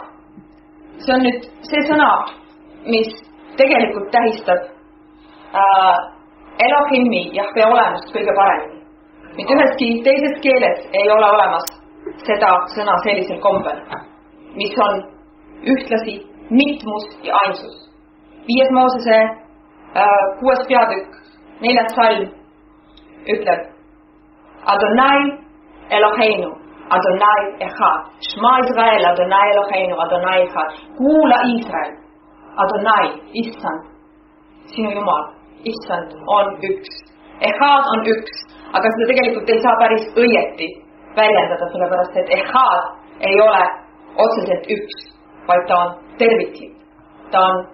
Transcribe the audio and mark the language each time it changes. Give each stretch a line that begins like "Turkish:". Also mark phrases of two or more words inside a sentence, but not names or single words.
Estonian: See on nüüd see sõna, mis tegelikult tähistab Elohimi Jahve olemust kõige paremini. Mitte üheski teises keeles ei ole olemas seda sõna sellisel kombel, mis on ühtlasi mitmus ja ainsus. 5 Moosese 6. peatükk, 4. salm ütleb
Hebrew: אדוני אלוהינו, אדוני אחד, שמע ישראל, אדוני אלוהינו, אדוני אחד.
Estonian: Kuula Iisrael, Adonai, issand, sinu Jumal, issand on üks. Echad on üks, aga seda tegelikult ei saa päris õieti väljendada, sellepärast et Echad ei ole otseselt üks, vaid ta on terviklik.